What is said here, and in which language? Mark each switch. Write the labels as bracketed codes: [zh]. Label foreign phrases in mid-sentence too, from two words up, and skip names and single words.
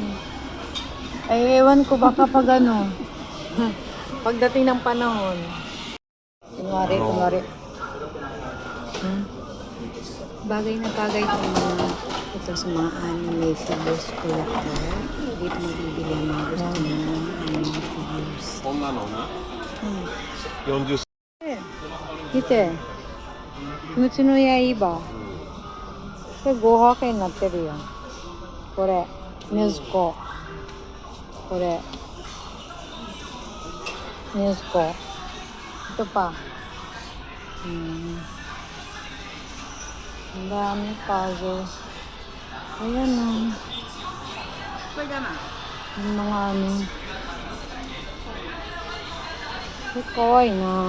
[tl] Ay, ewan ko baka pag ano. Pagdating ng panahon. Kunwari. Bagay na bagay ito sa mga anime figures collector. Dito mabibili ang mga gusto mo ng anime figures. [ja] こんなのね、40 見て。鬼滅の刃。これ豪華券になってるよ。これ。ネズコ。これ。 [tl] ネズコ。ito pa. Ang dami puzzle. Ayan o. Yung mga ano. Ito kawaii na.